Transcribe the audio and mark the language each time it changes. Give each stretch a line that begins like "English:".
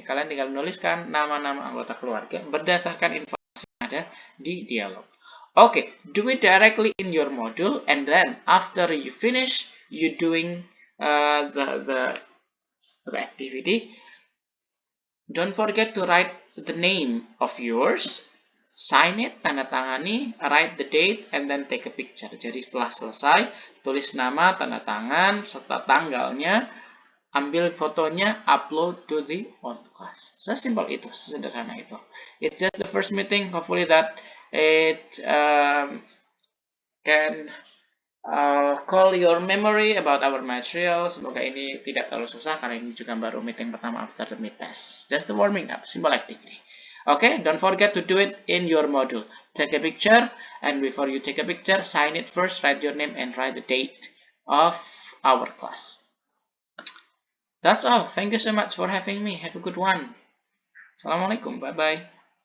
Indonesian: Kalian tinggal menuliskan nama-nama anggota keluarga berdasarkan informasi yang ada di dialog.
English: Okay, do it directly in your module, and then after you finish you doing the activity, don't forget to write the name of yours, sign it,
Indonesian: tanda tangani,
English: write the date, and then take a picture.
Indonesian: Jadi setelah selesai, tulis nama, tanda tangan, serta tanggalnya, ambil fotonya,
English: upload to the on class.
Indonesian: Sesimpel itu, sesederhana itu.
English: It's just the first meeting. Hopefully that it can call your memory about our material.
Indonesian: Semoga ini tidak terlalu susah karena ini juga baru meeting pertama
English: after the mid test. Just the warming up, simple activity. Okay, don't forget to do it in your module. Take a picture, and before you take a picture, sign it first, write your name, and write the date of our class. That's all. Thank you so much for having me. Have a good one. Assalamualaikum. Bye-bye.